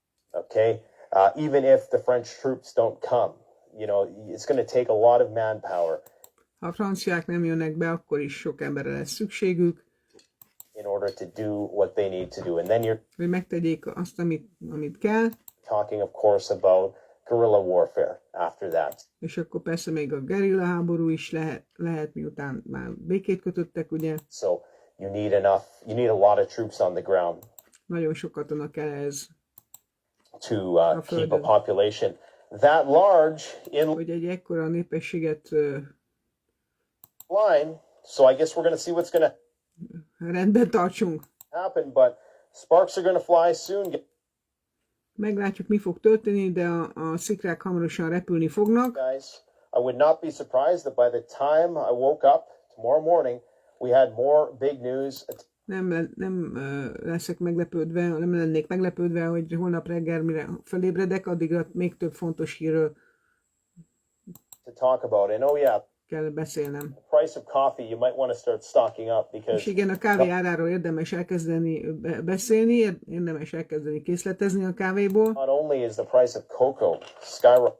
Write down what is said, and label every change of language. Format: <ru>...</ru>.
<en>Okay, even if the French troops don't come, you know, it's going to take a lot of manpower.</en> <hu>Ha a franciák nem jönnek be, akkor is sok emberre lesz szükségük,</hu> <en>In order to do what they need to do, and then you're</en> <hu>hogy megtegyék azt, amit kell,</hu> <en>talking, of course, about guerrilla warfare after that.</en> <hu>és akkor persze még a gerilla háború is lehet, miután már békét kötöttek, ugye.</hu> <en>So you need a lot of troops on the ground</en> <hu>Nagyon sok katona kell ez,</hu> <en>to keep a population that large in</en> <hu>hogy egy ekkora népességet</hu> <en>line. So I guess we're going to see what's going to</en> <hu>rendben tartsunk.</hu> <en>happen, but sparks are going to fly soon.</en> <hu>Meglátjuk, mi fog történni, de a szikrák hamarosan repülni fognak.</hu> <en>Guys, I would not be surprised that by the time I woke up tomorrow morning, we had more big news.</en> <hu>Nem leszek meglepődve, nem lennék meglepődve, hogy holnap reggel, mire felébredek, addigra még több fontos hírről</hu> <en>To talk about, and oh yeah,</en> <hu>kell beszélnem.</hu> <en>the price of coffee, you might want to start stocking up</en> <hu>És</hu> <en>because</en> <hu>igen, a kávé áráról érdemes elkezdeni beszélni, érdemes elkezdeni készletezni a kávéból,</hu> <en>not only is the price of cocoa skyrocketing,</en>